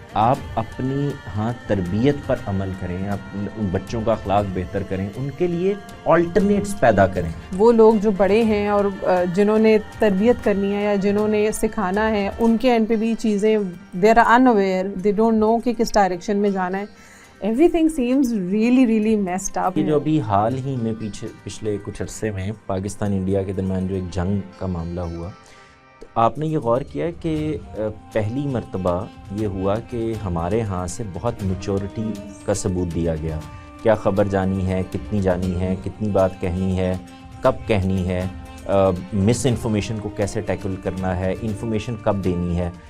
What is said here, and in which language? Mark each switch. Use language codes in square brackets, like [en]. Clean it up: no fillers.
[ur] آپ اپنی تربیت پر عمل کریں، آپ ان بچوں کا اخلاق بہتر کریں، ان کے لیے آلٹرنیٹس پیدا کریں. وہ لوگ جو بڑے ہیں اور جنہوں نے تربیت کرنی ہے یا جنہوں نے سکھانا ہے، ان کے اینڈ پہ بھی چیزیں [en] they are unaware, they don't know [ur] کہ کس ڈائریکشن میں جانا ہے. [en] Everything seems really messed up. [ur] یہ جو ابھی حال ہی میں پچھلے کچھ عرصے میں پاکستان انڈیا کے درمیان جو ایک جنگ کا معاملہ ہوا، تو آپ نے یہ غور کیا کہ پہلی مرتبہ یہ ہوا کہ ہمارے ہاں سے بہت میچورٹی کا ثبوت دیا گیا. کیا خبر جانی ہے، کتنی جانی ہے، کتنی بات کہنی ہے، کب کہنی ہے، مس انفارمیشن کو کیسے ٹیکل کرنا ہے، انفارمیشن کب دینی ہے.